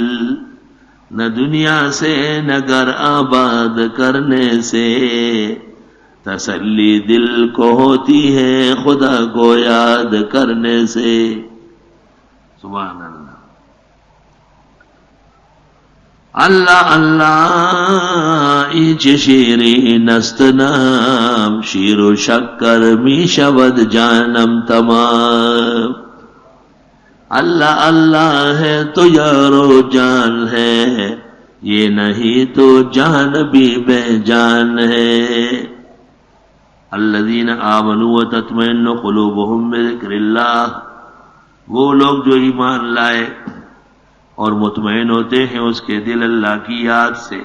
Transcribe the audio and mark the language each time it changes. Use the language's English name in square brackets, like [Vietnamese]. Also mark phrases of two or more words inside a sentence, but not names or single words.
[Urdu] نہ دنیا سے نہ گھر آباد کرنے سے تسلی دل کو ہوتی ہے خدا کو یاد کرنے سے. [Arabic] سبحان اللہ. [Persian] اللہ اللہ ایچ شیرین است نام، شیر و شکر می شود جانم تمام. [Urdu] اللہ اللہ ہے تو یار و جان ہے، یہ نہیں تو جان بھی بے جان ہے. [Arabic] الذین آمنوا وتطمئن قلوبہم بذکر اللہ، [Urdu] وہ لوگ جو ایمان لائے اور مطمئن ہوتے ہیں اس کے دل اللہ کی یاد سے.